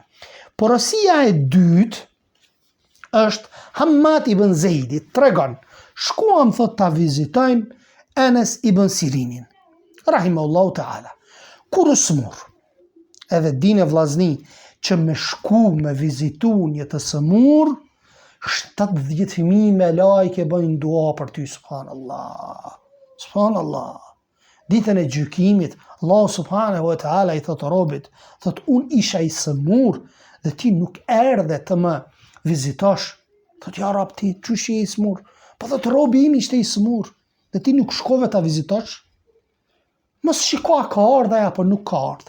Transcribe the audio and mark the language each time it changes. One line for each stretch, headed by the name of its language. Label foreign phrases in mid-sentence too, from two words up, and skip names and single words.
Albanian: Porosia e dytë është Hammad ibn Zeidi tregon, shkuam thot ta vizitojmë Enes ibn Sirinin,
Arabic: رحمه الله تعالى.
Albanian: Kur u smur, edhe dine vllazni që me shku me vizitu një të smur, 70.000 me lajke bëjnë dua për ty, subhanallah. Subhanallah. Ditën e gjykimit, Allah
Arabic: سبحانه وتعالى
Albanian: i thotë robit, thotë unë isha i smur dhe ti nuk erdhe të më vizitosh. Thotë
Arabic: يا رب
Albanian: ti, qysh je i smur? Po thotë robi im ishte i smur dhe ti nuk shkove ta vizitosh. Mos shiko a ka ardhe apo nuk ka ardhe.